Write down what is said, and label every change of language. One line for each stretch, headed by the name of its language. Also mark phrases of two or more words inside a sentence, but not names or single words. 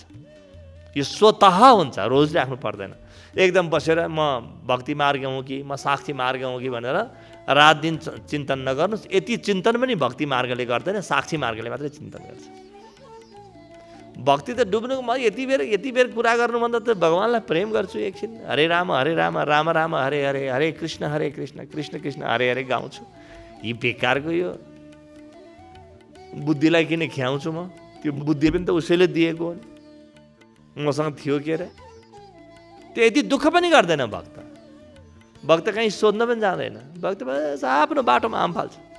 Nepali: यो स्वतः हुन्छ, रोजिराख्नु पर्दैन। एकदम बसेर म भक्ति मार्ग हुँ कि म साक्षी मार्ग हुँ कि भनेर रात दिन चिन्तन नगर्नुहोस्। यति चिन्तन पनि भक्ति मार्गले गर्दैन, साक्षी मार्गले मात्रै चिन्तन गर्छ। भक्ति त डुब्नु, म यति बेर कुरा गर्नुभन्दा त भगवान्लाई प्रेम गर्छु एकछिन, हरे राम राम राम हरे हरे, हरे कृष्ण कृष्ण कृष्ण हरे हरे गाउँछु। यी बेकारको यो बुद्धिलाई किन ख्याउँछु म? त्यो बुद्धि पनि त उसैले दिएको हो, मसँग थियो के अरे। त्यो यति दुःख पनि गर्दैन भक्त। भक्त कहीँ सोध्न पनि जाँदैन, भक्त बस आफ्नो बाटोमा हाम फाल्छ।